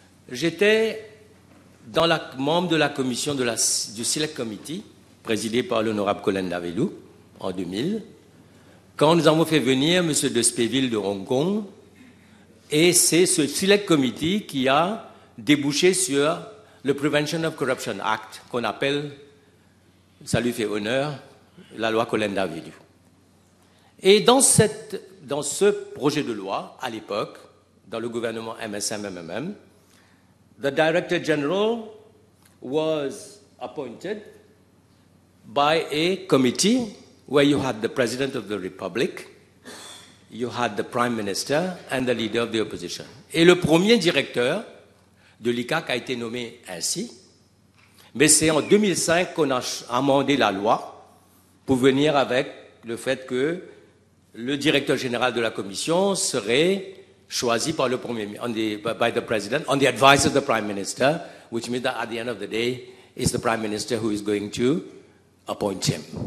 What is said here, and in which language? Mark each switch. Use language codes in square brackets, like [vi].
[fr] J'étais membre de la commission du Select Committee, présidé par l'honorable Colin Davelou, en 2000, quand nous avons fait venir M. de Spéville de Hong Kong, et c'est ce Select Committee qui a débouché sur le Prevention of Corruption Act, qu'on appelle, ça lui fait honneur, la loi Colin Davelou. Et dans ce projet de loi, à l'époque, dans le gouvernement MSM-MMM, [en] the Director General was appointed by a committee where you had the President of the Republic, you had the Prime Minister and the Leader of the Opposition. [fr] Et le premier directeur de l'ICAC a été nommé ainsi, mais c'est en 2005 qu'on a amendé la loi pour venir avec le fait que le directeur général de la Commission serait choisi par le Premier ministre, [en] by the President, on the advice of the Prime Minister, which means that at the end of the day, it's the Prime Minister who is going to appoint him.